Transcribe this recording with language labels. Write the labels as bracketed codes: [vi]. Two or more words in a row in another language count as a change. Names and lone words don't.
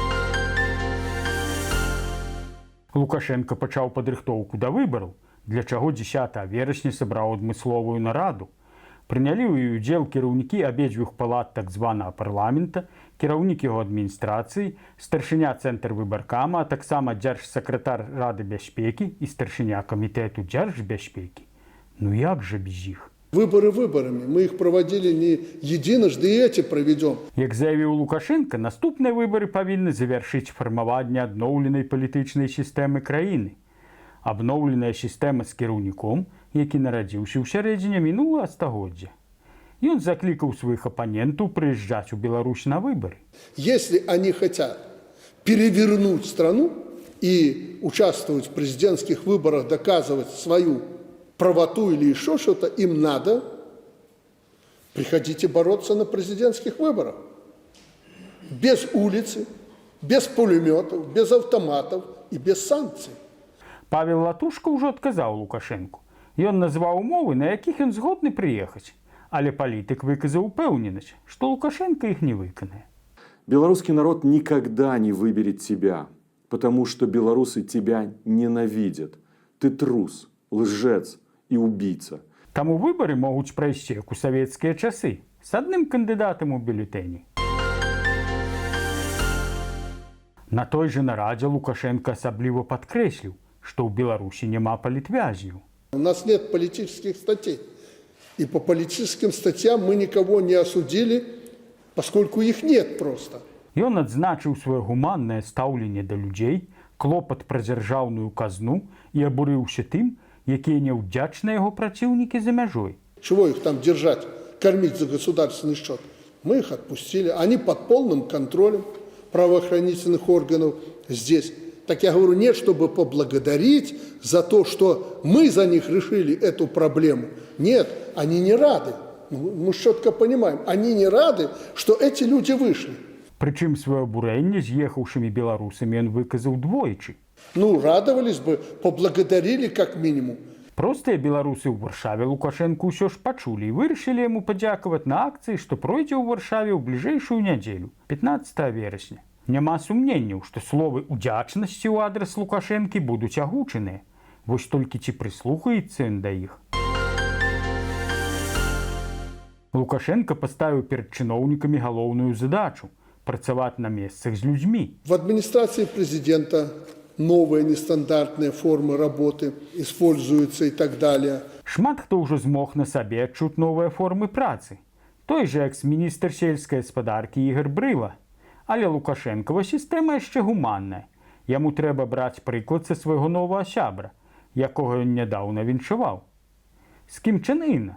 [be] Лукашенко пачаў падрыхтоўку да выбараў, для чаго 10 верасня сабраў адмысловую нараду. Прынялі ў ёй удзел кіраўнікі абедзвюх палат так званага парламента, кіраўнік яго адміністрацыі, старшыня цэнтрвыбаркама, а таксама дзяржсакратар Рады бяспекі і старшыня камітэту дзяржбяспекі. Ну як жа без іх? [ru] Выборы выборами. Мы их проводили не единожды, и эти проведем. [be] Як заявіў Лукашенко, наступныя выбары павінны завяршыць фармаванне адноўленай палітычнай сістэмы краіны. Абноўленая сістэма з кіраўніком, які нарадзіўся ў сярэдзіне мінулага стагоддзя. Ён заклікаў сваіх апанентаў прыязджаць у Беларусь на выбары. [ru] Если они хотят перевернуть страну и участвовать в президентских выборах, доказывать свою правоту или еще что-то, им надо, приходите бороться на президентских выборах. Без улицы, без пулеметов, без автоматов и без санкций. [be] Павел Латушка ўжо адказаў Лукашенку. Ён назваў умовы, на якіх ён згодны прыехаць. Але палітык выказаў упэўненасць, што Лукашенко іх не выканае. [ru] Белорусский народ никогда не выберет тебя, потому что белорусы тебя ненавидят. Ты трус, лжец и убийца. [be] Таму выбары могуць прайсці, як у савецкія часы, з адным кандыдатам у бюлетэні. На той жа нарадзе Лукашенко асабліва падкрэсліў, што ў Беларусі няма палітвязняў. [ru] У нас нет политических статей. И по политическим статьям мы никого не осудили, поскольку их нет просто. [be] Ён адзначыў сваё гуманнае стаўленне да людзей, клопат пра дзяржаўную казну і абурыўся тым, якія няўдзячныя яго праціўнікі за мяжой. [ru] Чего их там держать, кормить за государственный счет? Мы их отпустили. Они под полным контролем правоохранительных органов здесь. Так я говорю, нет, чтобы поблагодарить за то, что мы за них решили эту проблему. Нет, они не рады. Мы четко понимаем, они не рады, что эти люди вышли. [be] Прычым сваё абурэнне з'ехаўшымі беларусамі ён выказаў двойчы. Ну, [ru] радовались бы, поблагодарили как минимум. [be] Простыя беларусы ў Варшаве Лукашенку ўсё ж пачулі і вырашылі яму падзякаваць на акцыі, што пройдзе ў Варшаве ў бліжэйшую нядзелю, 15 верасня. Няма сумненняў, што словы удзячнасці ў адрас Лукашэнкі будуць агучаныя. Вось толькі ці прыслухаецца ён да іх. Лукашенко паставіў перад чыноўнікамі галоўную задачу – працаваць на месцах з людзьмі. [ru] В администрации президента новые нестандартные формы работы используются и так далее. [be] Шмат хто ўжо змог на сабе адчуць новыя формы працы. Той жа экс-міністр сельскай гаспадаркі Ігор Брыла. Але Лукашэнкава сістэма яшчэ гуманная. Яму трэба браць прыклад са свайго новага сябра, якога ён нядаўна віншаваў. З кім чынына?